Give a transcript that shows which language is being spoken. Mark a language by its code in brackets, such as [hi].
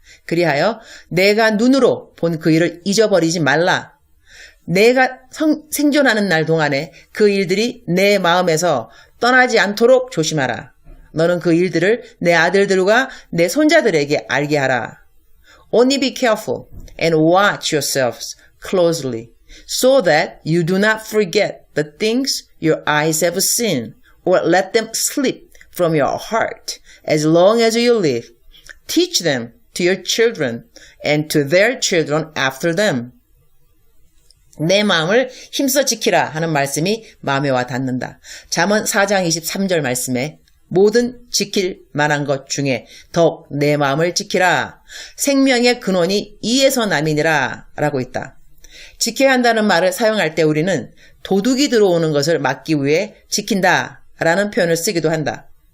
[ko] 그리하여 내가 눈으로 본 그 일을 잊어버리지 말라. 내가 생존하는 날 동안에 그 일들이 내 마음에서 떠나지 않도록 조심하라. 너는 그 일들을 내 아들들과 내 손자들에게 알게 하라. [en] Only be careful and watch yourselves closely so that you do not forget the things your eyes have seen or let them slip from your heart as long as you live. Teach them to your children and to their children after them. [ko] 내 마음을 힘써 지키라 하는 말씀이 마음에 와 닿는다. 잠언 4장 23절 말씀에 모든 지킬 만한 것 중에 더욱 내 마음을 지키라. 생명의 근원이 이에서 남이니라 라고 있다. 지켜야 한다는 말을 사용할 때 우리는 도둑이 들어오는 것을 막기 위해 지킨다 라는 표현을 쓰기도 한다.